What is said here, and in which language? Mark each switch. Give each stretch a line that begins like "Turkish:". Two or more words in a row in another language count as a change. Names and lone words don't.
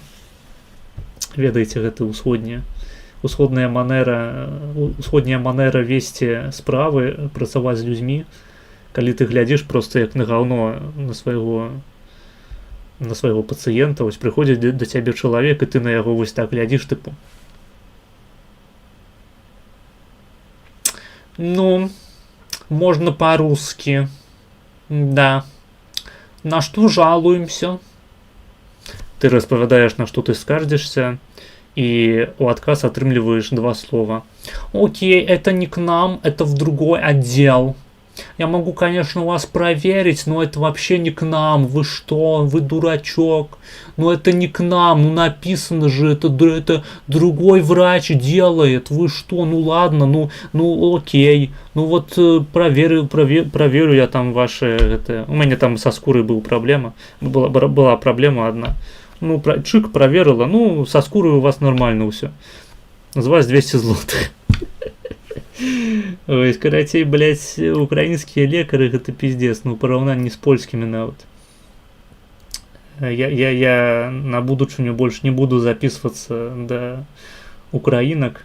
Belarusian: Ведаеце, гэта усходняя манера весці справы, працаваць з людзьмі, калі ты глядзіш проста як на гаўно на свайго пацыента, вось прыходзіць да цябе чалавек, і ты на яго вось так глядзіш, тыпу. Ну,
Russian: можно по-русски. Да. На что жалуемся? Ты распавядаеш, на што ты скардзішся, і у адказ атрымліваеш 2 слова. Окей, это не к нам, это в другой отдел. Я могу, конечно, вас проверить, но это вообще не к нам. Вы что? Вы дурачок. Ну это не к нам. Ну написано же, это другой врач делает. Вы что? Ну ладно, ну окей. Ну вот проверю я там ваши... Это... У меня там со скурой была проблема. Была проблема одна. Ну, чик проверила. Ну, со скурой у вас нормально все. З вас 200 злотых.
Belarusian: Ой, карацей, блядь, украінскія лекары гэта пиздец, ну, параўнанні з польскімі нават. Я на будучыню больш не буду записываться да украінак.